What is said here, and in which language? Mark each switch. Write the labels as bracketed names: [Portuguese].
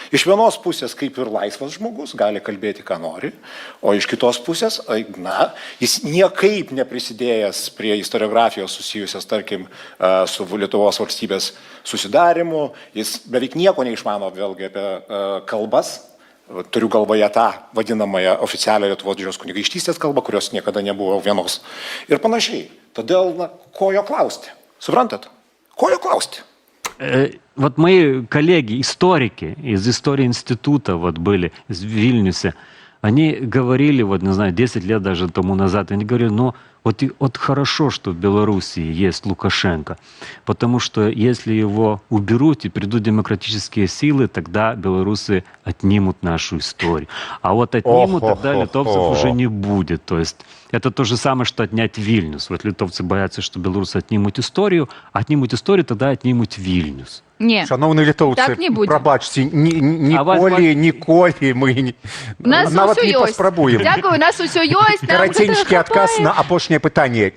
[Lithuanian] Iš vienos pusės, kaip ir laisvas žmogus, gali kalbėti, ką nori, o iš kitos pusės, jis niekaip neprisidėjęs prie istoriografijos susijusios, tarkim, su Lietuvos valstybės susidarimu, jis beveik nieko neišmano vėlgi apie kalbas, turiu galvoje tą vadinamąją oficialią Lietuvos Didžiosios kunigaikštystės kalbą, kurios niekada nebuvo vienos ir panašiai. Todėl, ko jo klausti? Suprantat? Ko jo klausti? [Russian] Вот мои коллеги, историки из истории института вот были в Вильнюсе, они говорили, вот не знаю, 10 лет даже тому назад, они говорили, вот хорошо, что в Белоруссии есть Лукашенко, потому что если его уберут и придут демократические силы, тогда белорусы отнимут нашу историю. А вот отнимут, тогда литовцев уже не будет. То есть это то же самое, что отнять Вильнюс. Вот литовцы боятся, что белорусы отнимут историю, тогда отнимут Вильнюс. [Ukrainian] Ні, Шановні литовці, так не буде. пробачте, ніколи ми навіть не поспробуємо. Дякую, у нас усе є. Коротенький отказ на опошнє питання.